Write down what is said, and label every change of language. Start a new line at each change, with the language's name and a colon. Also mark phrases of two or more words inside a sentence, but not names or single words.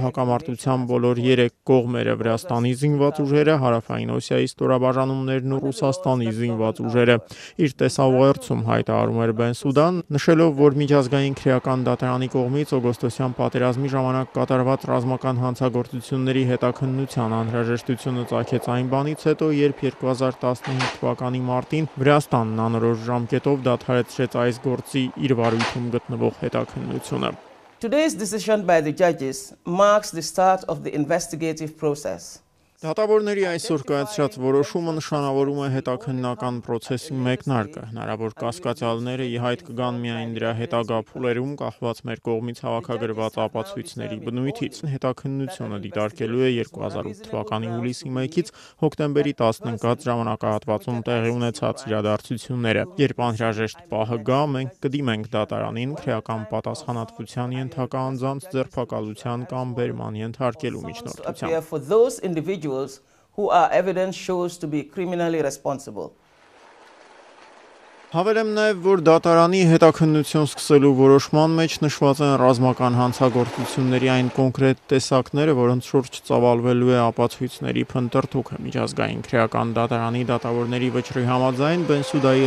Armenian: հակամարտության բոլոր 3 կողմերը՝ Վրաստանի զինված ուժերը, Հարավային Օսիայի ստորաբաժանումներն ու Ռուսաստանի զինված ուժերը։ Իր տեսաուղերձում հայտարարում էր Բենսուդան, նշելով, որ միջազգային քրեական դատարանի կողմից օգոստոսյան պատերազմի ժամանակ կատարված ռազմական հանցագործությունների հետաքննության անհրաժեշտությունը ծագեց այն բանից հետո, երբ 2015 թվականի մարտին Վրաստանն անորոշ ժամկետով դադարեցրեց այս գործի իր վարույթում գտնվող հետաքննությունը։
English: Today's decision by the judges marks the start of the investigative process.
Armenian: Դատավորների այսօր կայացրած որոշումը նշանավորում է հետաքննական process-ի մեկնարկը։ Հնարավոր կասկածյալները ի հայտ կգան միայն դրա հետագա փուլերում կախված մեր կողմից հավաքագրված ապացույցների բնույթից։ Հետաքննությունը դիտարկելու է 2008 թվականի հուլիսի 1-ից հոկտեմբերի 10-ն ընկած ժամանակահատվածում տեղի ունեցած իրադարձությունները։ Երբ անհրաժեշտ պահը գա, մենք կդիմենք դատարանին քրեական պատասխանատվության ենթակա անձանց ձերբակալության կամ բերման ենթարկելու միջնորդությամբ։
English: Who are evidence shows to be criminally responsible.
Armenian: Հավելեմ նաև, որ դատարանի հետաքննություն սկսելու որոշման մեջ նշված են ռազմական հանցագործությունների այն կոնկրետ տեսակները, որոնց շուրջ ծավալվելու է ապացույցների փնտրտուքը։ Միջազգային քրեական դատարանի դատավորների վճռի համաձայն Բենսուդայի